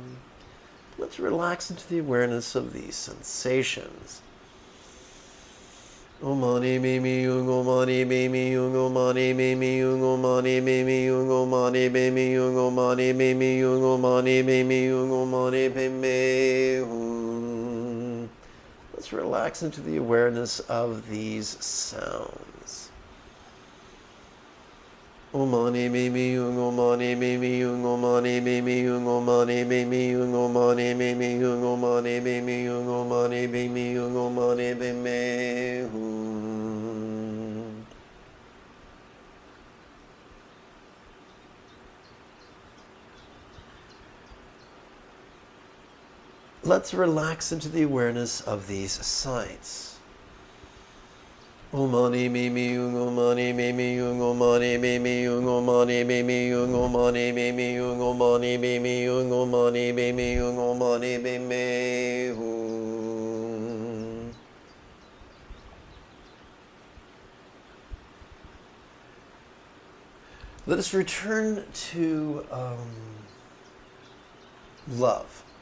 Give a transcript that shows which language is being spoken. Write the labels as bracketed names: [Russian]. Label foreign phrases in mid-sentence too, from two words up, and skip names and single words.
[English] Let's relax into the awareness of these sensations. Omani bimi yung omani bimi yung omani bimi yung omani bimi yung omani bimi yung omani bimi yung omani bimi yung omani bimi hum. Let's relax into the awareness of these sounds. Omani bimi yung omani bimi yung omani bimi yung omani bimi yung omani bimi yung omani bimi yung omani bimi yung omani bimi hum. Let's relax into the awareness of these sights. Omani bimi yung omani bimi yung omani bimi yung omani bimi yung omani bimi yung omani bimi yung omani bimi yung omani bimi hum. Let us return to love.